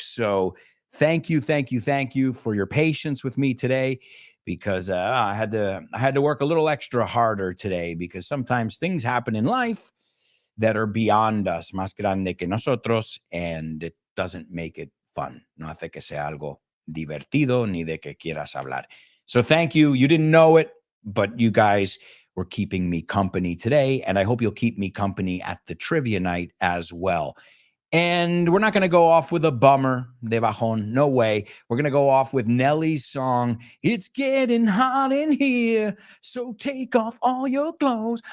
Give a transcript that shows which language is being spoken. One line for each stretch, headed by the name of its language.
English: So thank you for your patience with me today, because I had to work a little extra harder today, because sometimes things happen in life that are beyond us,
Spanish: más grande que nosotros,
English: and it doesn't make it fun.
Spanish: No hace que sea algo divertido ni de que quieras hablar.
English: So thank you. You didn't know it, but you guys were keeping me company today, and I hope you'll keep me company at the trivia night as well. And we're not going to go off with a bummer
Spanish: de bajón.
English: No way. We're going to go off with Nelly's song, It's Getting Hot in Here, so take off all your clothes.